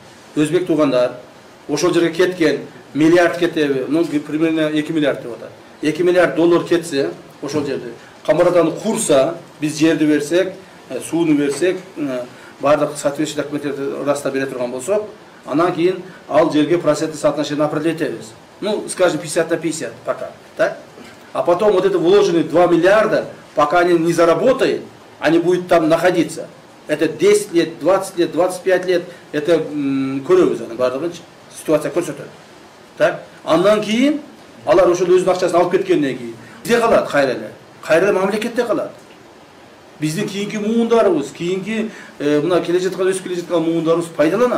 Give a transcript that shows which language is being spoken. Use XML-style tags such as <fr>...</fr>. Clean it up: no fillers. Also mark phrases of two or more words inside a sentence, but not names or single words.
<ky>Өзбек туугандар ошол жерге кеткен, миллиард кетеби?</ky> <ru>Ну, примерно</ru> <ky>2 миллиард деп атат. 2 миллиард доллар кетсе, ошол жерде Камараданы курса, биз жерди берсек, сууну берсек, бардык соответствующий документтерди раста бере турган болсок, анан кийин ал жерге</ky> <ru>процентный соотношение определить</ru> <ky>этебиз.</ky> <ru>Ну, скажем, 50 на 50 пока, так? А потом вот это вложенные 2 миллиарда, пока они не заработают, они будут там находиться. Это 10 лет, 20 лет, 25 лет, это</ru> <ky>көрөбүз аны бардыгын, ситуация көрсөтөт.</ky> <ru>Так?</ru> <ky>Андан кийин алар ошол өзүнүн акчасын алып кеткенден кийин бизде калат кайра мамлекетте калат. Биздин кийинки муундарыбыз, кийинки мына келе жаткан өсүп келе жаткан муундарыбыз пайдаланат.</ky>